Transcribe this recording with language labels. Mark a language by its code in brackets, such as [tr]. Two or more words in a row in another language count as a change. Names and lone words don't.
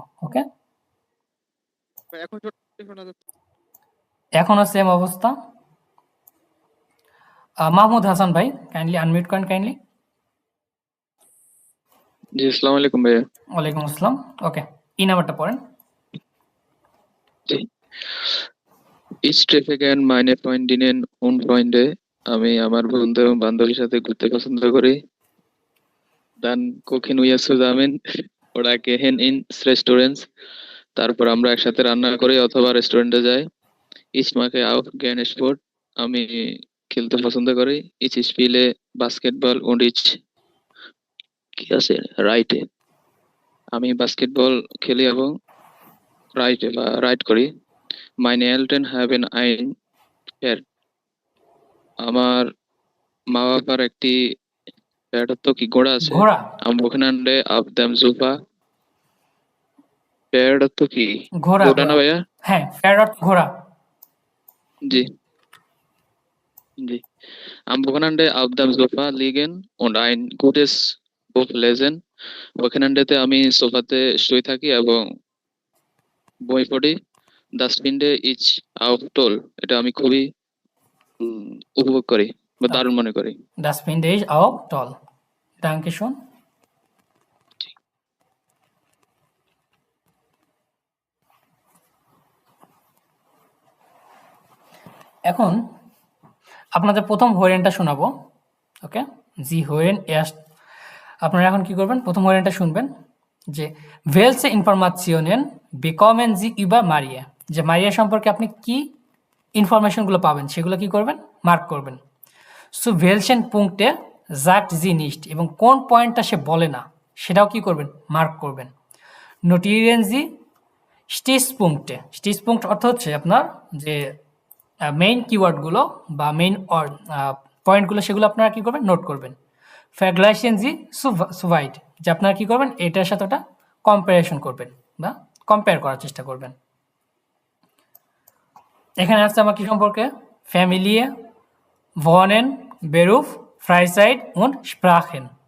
[bn] ওকে, এখনো সেম অবস্থা। মাহমুদ হাসান ভাই [en] kindly unmute [bn] করেন কাইন্ডলি। জি, [ar] السلام عليكم [bn] ভাইয়া। [ar] وعليكم السلام. [bn] ওকে, এই নাম্বারটা পড়েন। জি। [de] Ich treffe gern meine Freundinnen und Freunde. [bn] আমি আমার বন্ধু এবং বান্ধবীর সাথে ঘুরতে পছন্দ করি। [de] Dann kochen wir zusammen oder gehen ins Restaurants. [bn] তারপর আমরা একসাথে রান্না করি অথবা রেস্টুরেন্টে যাই। [de] Ich mache auch gerne Sport. [bn] আমি খেলতে পছন্দ করি। [de] Ich spiele Basketball und ich [bn] কি আছে রাইটে। আমি বাস্কেটবল খেলি এবং রাইড করি। [de] Meine Eltern haben ein Pferd. [bn] আমার মা বাবার একটি প্যাড তো কি ঘোড়া আছে। ঘোড়া। [de] Am Wochenende auf dem Sofa [bn] প্যারড অর্থ কি? ঘোড়া ঘোড়া না ঘোড়া ভাইয়া? হ্যাঁ ফেয়ার অর্থ ঘোড়া। জি, জি। [de] Am Wochenende auf dem Sofa liegen und ein gutes Buch lesen. [bn] ওখানটাতে আমি সোফাতে শুয়ে থাকি এবং বই পড়ি। [de] Das finde ich auch toll. [bn] এটা আমি খুবই উপভোগ করি বা দারুণ মনে করি। [de] Das finde ich auch toll. Danke schön. [bn] এখন আপনাদের প্রথম হোয়েরেনটা শোনাবো। ওকে, জি হোয়েরেন এস্ট। আপনারা এখন কি করবেন, প্রথম হোয়েরেনটা শুনবেন যে [de] welche Informationen bekommen Sie über Maria, [bn] যে মারিয়া সম্পর্কে আপনি কি ইনফরমেশনগুলো পাবেন সেগুলো কি করবেন, মার্ক করবেন। [de] সো welchen Punkte sagt sie nicht, [bn] এবং কোন পয়েন্টটা সে বলে না সেটাও কি করবেন, মার্ক করবেন। [de] notieren Sie Stichpunkte, Stichpunkt [bn] অর্থ হচ্ছে আপনার যে মেইন কিওয়ার্ডগুলো বা মেইন পয়েন্টগুলো সেগুলো আপনারা কি করবেন, নোট করবেন। [de] vergleichen Sie soweit, [bn] যে আপনারা কি করবেন, এটার সাথে ওটা কম্পারিজন করবেন বা কম্পেয়ার করার চেষ্টা করবেন। এখানে আসছে আমার কি সম্পর্কে, ফ্যামিলিয়ে, [de] wohnen, Beruf, Freizeit und Sprachen।